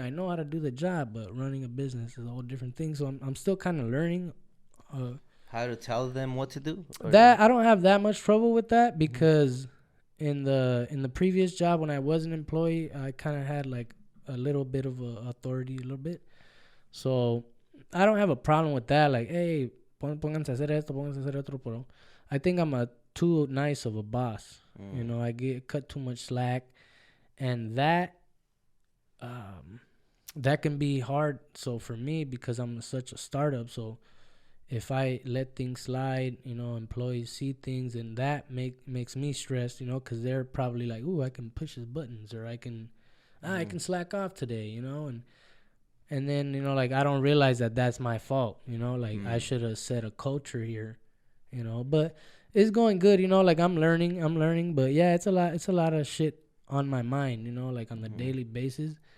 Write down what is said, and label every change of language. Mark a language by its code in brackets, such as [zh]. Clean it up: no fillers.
[en] I know how to do the job, but running a business is a whole different thing. So I'm still kind of learning. How to tell them what to do? That I don't have that much trouble with that because in the previous job when I was an employee, I kind of had like a little bit of authority, a little bit. So I don't have a problem with that. Like, hey, [es] pónganse a hacer esto, pónganse a hacer otro. [en] Pero I think I'm too nice of a boss. I get cut too much slack, and that can be hard. So for me, because I'm such a startup, so if I let things slide, employees see things, and that makes me stressed, because they're probably like, ooh, I can push his buttons, or I can slack off today, and then, like, I don't realize that that's my fault, like I should have set a culture here, but it's going good, like I'm learning, but yeah, it's a lot of shit on my mind, like on the daily basis.